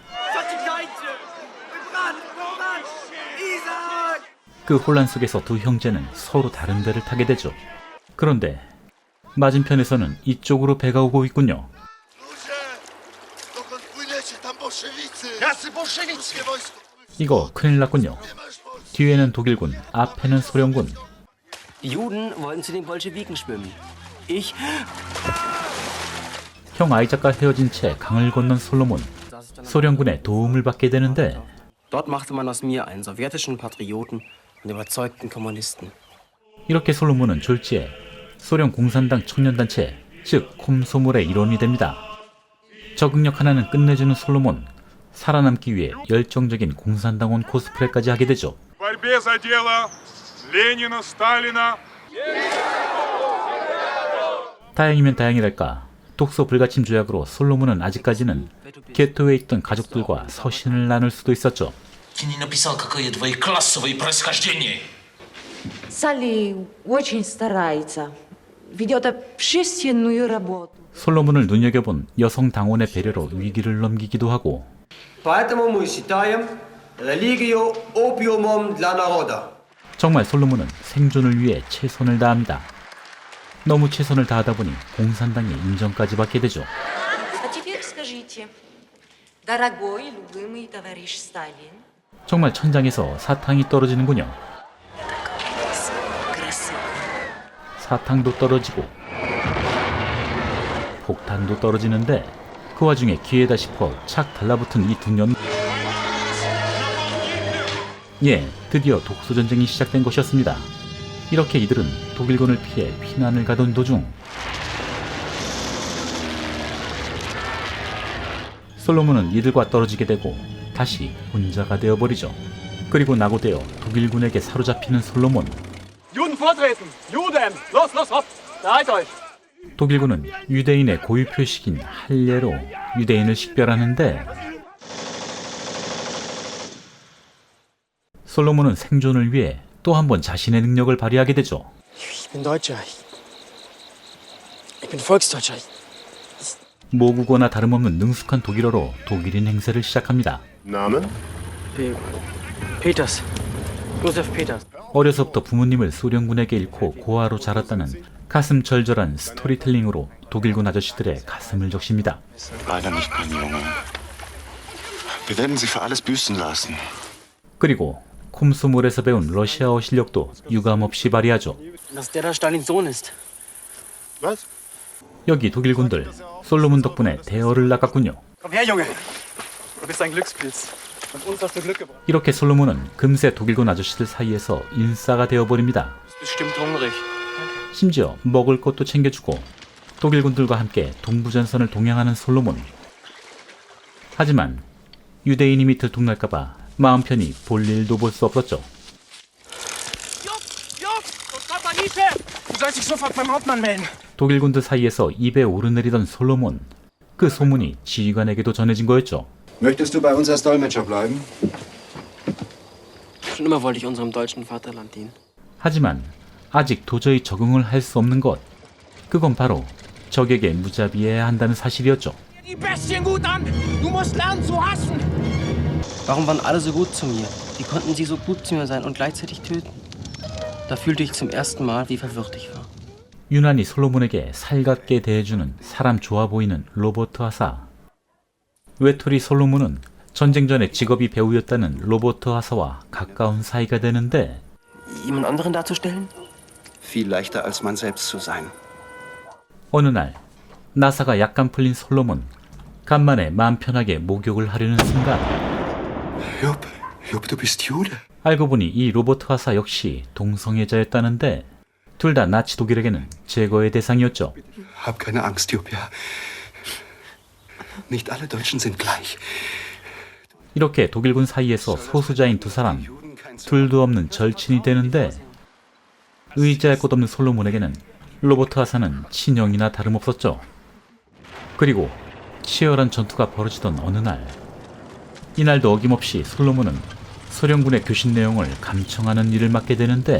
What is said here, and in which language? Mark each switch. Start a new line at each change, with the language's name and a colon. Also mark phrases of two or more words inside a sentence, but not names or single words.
Korean: 그 혼란 속에서 두 형제는 서로 다른 배를 타게 되죠. 그런데 맞은편에서는 이쪽으로 배가 오고 있군요. 이거 큰일 났군요. 뒤에는 독일군, 앞에는 소련군.
German: Juden wollten zu den Bolschewiken schwimmen. Ich
Korean: 형 아이작과 헤어진 채 강을 건넌 솔로몬. 소련군의 도움을 받게 되는데,
German: Dort machte man aus mir einen sowjetischen Patrioten und überzeugten Kommunisten.
Korean: 이렇게 솔로몬은 졸지에 소련 공산당 청년단체, 즉 콤소몰의 일원이 됩니다. 적응력 하나는 끝내주는 솔로몬. 살아남기 위해 열정적인 공산당원 코스프레까지 하게 되죠. 다행이면 다행이랄까, 독소 불가침 조약으로 솔로몬은 아직까지는 게토에 있던 가족들과 서신을 나눌 수도 있었죠.
Russian: Салли очень старается. Ведет общественную работу.
Korean: 솔로몬을 눈여겨본 여성 당원의 배려로 위기를 넘기기도 하고,
Russian: Поэтому мы считаем религию опиумом для народа.
Korean: 정말 솔로몬은 생존을 위해 최선을 다합니다. 너무 최선을 다하다 보니 공산당의 인정까지 받게 되죠.
Russian: А теперь скажите, дорогой, любимый товарищ Сталин.
Korean: 정말 천장에서 사탕이 떨어지는군요. 사탕도 떨어지고 폭탄도 떨어지는데, 그 와중에 기회다 싶어 착 달라붙은 이 두 년. 예, 드디어 독소전쟁이 시작된 것이었습니다. 이렇게 이들은 독일군을 피해 피난을 가던 도중 솔로몬은 이들과 떨어지게 되고 다시 혼자가 되어버리죠. 그리고 낙오되어 독일군에게 사로잡히는 솔로몬.
German: Juden vortreten! Juden! Los, los, hopp! Bereit euch!
Korean: 독일군은 유대인의 고유 표식인 할례로 유대인을 식별하는데 솔로몬은 생존을 위해 또 한 번 자신의 능력을 발휘하게 되죠.
German: Ich bin Deutscher. Ich bin Volksdeutscher.
Korean: 모국어나 다름없는 능숙한 독일어로 독일인 행세를 시작합니다.
German: Name? Peters. Josef Peters.
Korean: 어려서부터 부모님을 소련군에게 잃고 고아로 자랐다는 가슴 절절한 스토리텔링으로 독일군 아저씨들의 가슴을 적십니다.
German: Leider nicht, mein Junge. Wir werden Sie für alles büßen lassen.
Korean: 그리고 콤소몰에서 배운 러시아어 실력도 유감없이 발휘하죠.
German: Dass der da Stalins Sohn ist. Was?
Korean: 여기 독일군들 솔로몬 덕분에 대어를 낚았군요.
German: Komm her, Junge. Du bist ein Glückspilz. Und uns hast du Glück gebracht.
Korean: 이렇게 솔로몬은 금세 독일군 아저씨들 사이에서 인싸가 되어버립니다.
German: Bestimmt hungrig.
Korean: 심지어 먹을 것도 챙겨주고 독일군들과 함께 동부전선을 동행하는 솔로몬. 하지만 유대인이 들통날까봐 마음 편히 볼 일도 볼 수 없었죠.
German: Du sollst dich sofort beim Hauptmann melden.
Korean: 독일군들 사이에서 입에 오르내리던 솔로몬. 그 소문이 지휘관에게도 전해진 거였죠.
German: Möchtest du bei uns als Dolmetscher bleiben? Schon immer wollte ich unserem deutschen Vaterland dienen.
Korean: 하지만 아직 도저히 적응을 할 수 없는 것. 그건 바로 적에게 무자비해야 한다는 사실이었죠.
German: Die Bestien gut an. Du musst lernen zu hassen. Warum waren alle so gut zu mir? Wie konnten sie so gut zu mir sein und gleichzeitig töten? Da fühlte ich zum ersten Mal, wie verwirrt ich war.
Korean: 유난히 솔로몬에게 살갑게 대해주는 사람 좋아 보이는 로버트 하사. 외톨이 솔로몬은 전쟁 전에 직업이 배우였다는 로버트 하사와 가까운 사이가 되는데
German: Jemand anderen darzustellen? Viel leichter als man selbst zu sein.
Korean: 어느 날 나사가 약간 풀린 솔로몬. 간만에 마음 편하게 목욕을 하려는 순간
German: Jupp, du bist Jude.
Korean: 알고 보니 이 로버트 하사 역시 동성애자였다는데 둘 다 나치 독일에게는 제거의 대상이었죠.
German: Hab keine Angst, Jupp, ja. Nicht alle Deutschen sind gleich.
Korean: 이렇게 독일군 사이에서 소수자인 두 사람, 둘도 없는 절친이 되는데 의지할 곳 없는 솔로몬에게는 로버트 하사는 친형이나 다름없었죠. 그리고 치열한 전투가 벌어지던 어느 날, 이날도 어김없이 솔로몬은 소련군의 교신 내용을 감청하는 일을 맡게 되는데